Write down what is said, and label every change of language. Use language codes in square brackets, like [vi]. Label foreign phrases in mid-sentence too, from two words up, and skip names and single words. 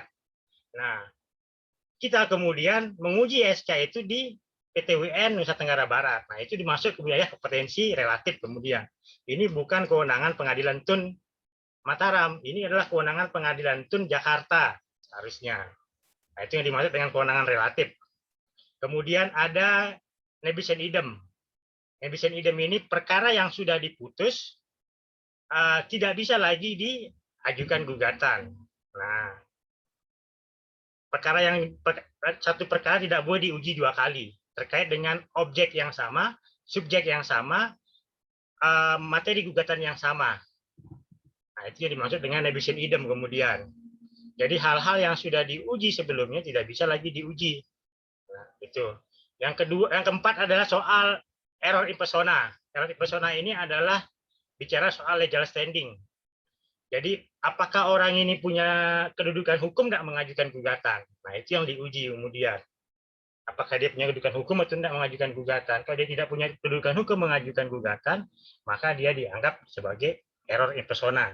[id] Nah, kita kemudian menguji SK itu di PTWN Nusa Tenggara Barat. Nah, itu dimasuk ke wilayah kompetensi relatif kemudian. Ini bukan kewenangan pengadilan tun Mataram, ini adalah kewenangan pengadilan tun Jakarta harusnya. Nah, itu yang dimaksud dengan kewenangan relatif. Kemudian ada [la] nebis in idem. Nebis in idem [id] ini perkara yang sudah diputus tidak bisa lagi diajukan gugatan. Nah, satu perkara tidak boleh diuji 2 kali terkait dengan objek yang sama, subjek yang sama, materi gugatan yang sama. Nah, itu yang dimaksud dengan [la] nebis in idem [id] kemudian. Jadi hal-hal yang sudah diuji sebelumnya tidak bisa lagi diuji. Nah, itu. Yang keempat adalah soal [la] error in persona. Error in persona [id] ini adalah bicara soal [en] legal standing. [id] Jadi apakah orang ini punya kedudukan hukum nggak mengajukan gugatan? Nah, itu yang diuji kemudian. Apakah dia punya kedudukan hukum atau tidak mengajukan gugatan? Kalau dia tidak punya kedudukan hukum mengajukan gugatan, maka dia dianggap sebagai [la] error in persona.